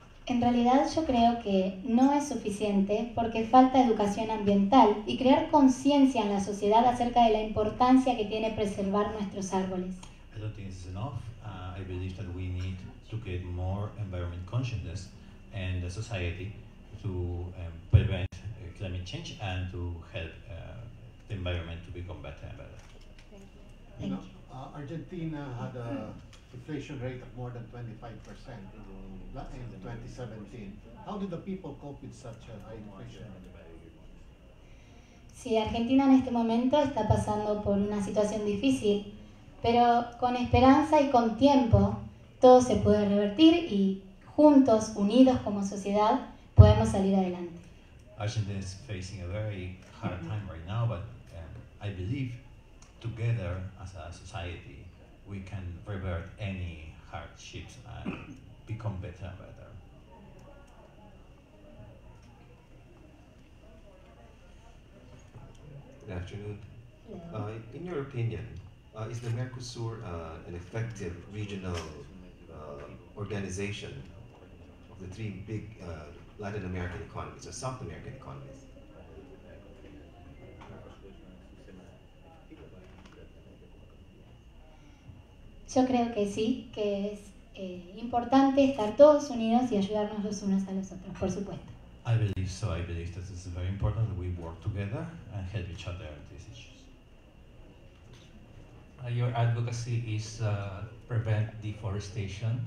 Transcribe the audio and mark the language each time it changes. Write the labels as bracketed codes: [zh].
[es] En realidad yo creo que no es suficiente porque falta educación ambiental y crear conciencia en la sociedad acerca de la importancia que tiene preservar nuestros árboles. [en] I don't think it's enough. I believe that we need to create more environment consciousness in the society to prevent climate change and to help the environment to become better and better. You know, Argentina had a inflation rate of more than 25% in 2017. How did the people cope with such a high inflation? [es] Sí, Argentina en este momento está pasando por una situación difícil, pero con esperanza y con tiempo todo se puede revertir y juntos, unidos como sociedad, podemos salir adelante. [en] Argentina is facing a very hard time right now, but I believe together as a society we can revert any hardships and become better and better. Good afternoon. In your opinion, is the Mercosur an effective regional organization of the three big Latin American economies or South American economies? [es] Yo creo que sí, que es importante estar todos unidos y ayudarnos los unos a los otros, por supuesto. [en] I believe so. I believe that it's very important that we work together and help each other in these issues. Your advocacy is prevent deforestation.